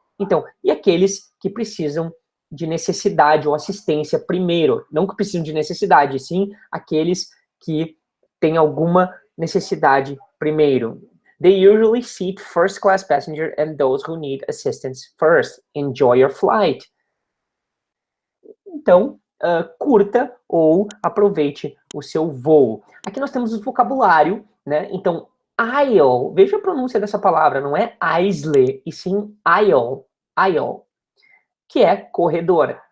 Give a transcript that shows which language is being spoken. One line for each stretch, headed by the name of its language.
Portuguese: Então, e aqueles que precisam de necessidade ou assistência primeiro, não que precisam de necessidade, sim aqueles que têm alguma necessidade primeiro.
English: They usually seat first class passenger and those who need assistance first. Enjoy your flight.
Portuguese: Então, curta ou aproveite o seu voo. Aqui nós temos o vocabulário, né? Então, aisle, veja a pronúncia dessa palavra, não é aisle, e sim aisle, aisle, que é corredor.